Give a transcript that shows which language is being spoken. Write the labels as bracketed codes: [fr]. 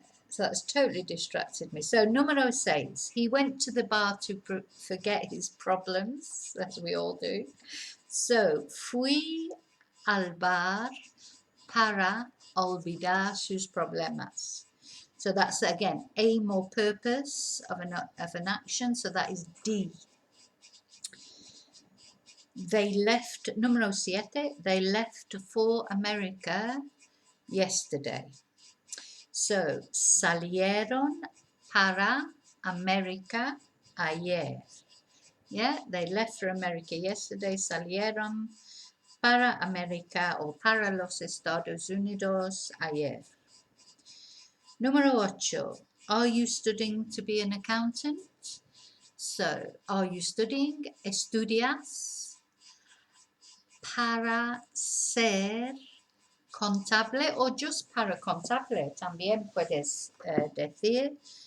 [en] So that's totally distracted me. So número 6, he went to the bar to forget his problems, as we all do. [es] So, fui al bar para olvidar sus problemas. [en] So that's again aim or purpose of an action. So that is D. They left, número 7, they left for America yesterday. [es] So, salieron para America ayer. [en] Yeah, they left for America yesterday. [es] Salieron para America o para los Estados Unidos ayer. Número 8. [en] Are you studying to be an accountant? So, are you studying? [es] Estudias para ser contable o just para contable. También puedes decir.